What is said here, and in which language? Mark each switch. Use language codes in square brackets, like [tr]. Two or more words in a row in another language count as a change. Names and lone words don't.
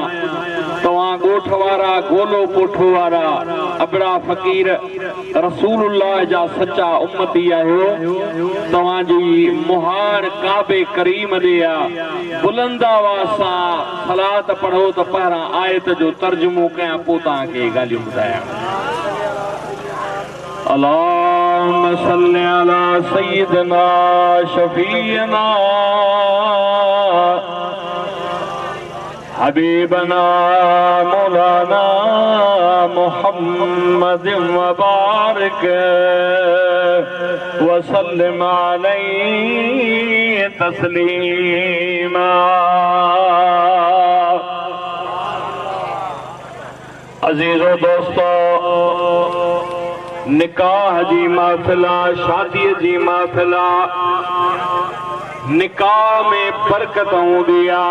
[sd] तव्हां ॻोठ वारा, गोलो पोठो वारा, अबड़ा फ़क़ीर रसूलुल्लाह जा सचा उम्मती आहियो। तव्हांजी मुहार काबे करीम ॾे आहे। बुलंद आवाज़ सां सलात पढ़ो त पहिरां आयत जो तर्जुमो कयां, पोइ तव्हांखे ॻाल्हियूं ॿुधायां। [ar] اللهم صل على سيدنا شفيعنا حبيبنا مولانا محمد و بارك و سلم عليه تسليما. [sd] अजीजो दोस्तो, निकाह जी महफ़िल, शादीअ जी महफ़िल, निकाह में बरकत हूंदी आहे।